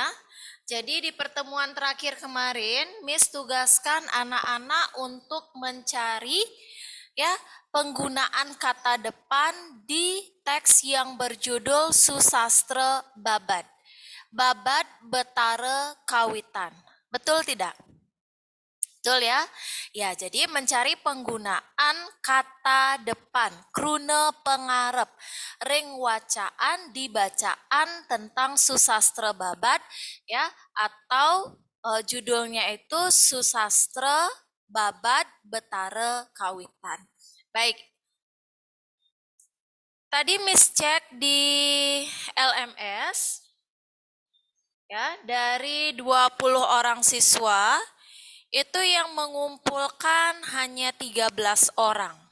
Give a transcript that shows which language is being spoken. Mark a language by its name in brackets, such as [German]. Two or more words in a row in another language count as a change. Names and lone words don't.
[Indonesian] Jadi di pertemuan terakhir kemarin, Miss tugaskan anak-anak untuk mencari ya penggunaan kata depan di teks yang berjudul Susastra Babad. Babad Betara Kawitan. Betul tidak? Betul ya? Ya, jadi mencari penggunaan kata depan, [Balinese] krune pengarep, ring wacaan [Indonesian] di bacaan tentang susastra babad ya atau judulnya itu Susastra Babad Betara Kawitan. Baik. Tadi Miss cek di LMS ya, dari 20 orang siswa itu yang mengumpulkan hanya 13 orang.